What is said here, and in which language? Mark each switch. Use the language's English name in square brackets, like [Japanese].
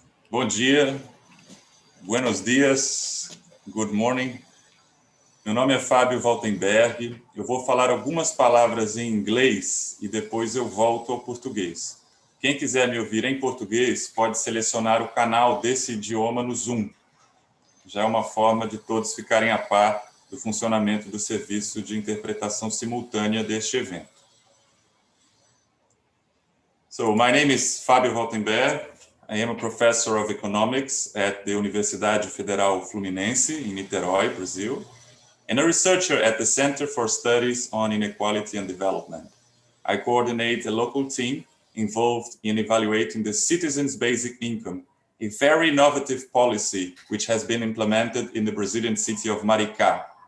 [Portuguese] Bom dia, [Spanish] buenos dias, [English] good morning. [Portuguese] Meu nome é Fábio Waltenberg. Eu vou falar algumas palavras em inglês e depois eu volto ao português. Quem quiser me ouvir em português pode selecionar o canal desse idioma no Zoom. Já é uma forma de todos ficarem a par do funcionamento do serviço de interpretação simultânea deste evento. [English] So, my name is Fábio Waltenberg. I am a professor of economics at the Universidade Federal Fluminense in Niterói, Brazil, and a researcher at the Center for Studies on Inequality and Development. I coordinate a local team involved in evaluating the citizens' basic income, a very innovative policy which has been implemented in the Brazilian city of Maricá.